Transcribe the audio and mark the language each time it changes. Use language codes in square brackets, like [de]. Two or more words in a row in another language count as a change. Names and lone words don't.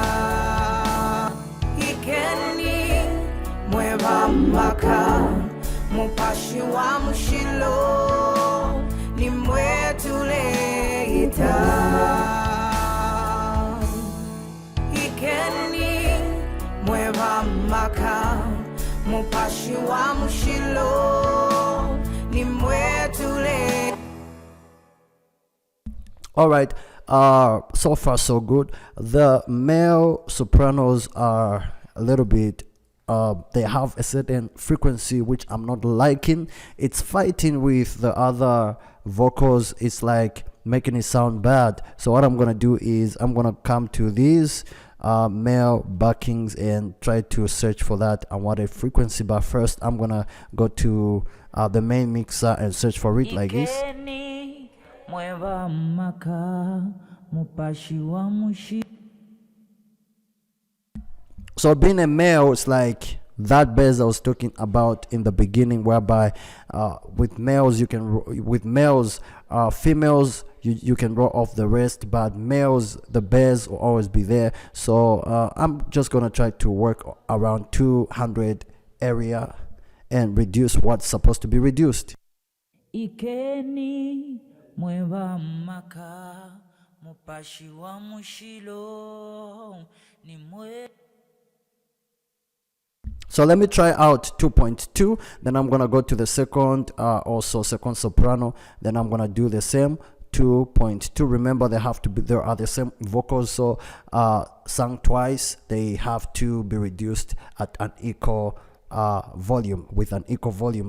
[bem] ikeni mweva maka mupashi wa mushilo ni mwetuleita ikeni mweva maka mupashi wa mushilo ni mwetuleita. [en] All right, so far so good. The male sopranos are a little bit they have a certain frequency which I'm not liking. It's fighting with the other vocals. It's like making it sound bad. So what I'm gonna do is I'm gonna come to these male backings and try to search for that and what a frequency. But first I'm gonna go to the main mixer and search for it like this. [bem] Mweva maka mupashi wa mushi. [en] So being a male, it's like that bass I was talking about in the beginning, whereby with males you can females you can roll off the rest, but males the bass will always be there. So I'm just gonna try to work around 200 area and reduce what's supposed to be reduced. [bem] Ikeni mweva maka mupashi wa mushilo ni mwe. [en] So let me try out 2.2, then I'm gonna go to the second also second soprano, then I'm gonna do the same 2.2. Remember, they have to be, there are the same vocals, so sung twice, they have to be reduced at an equal volume, with an equal volume.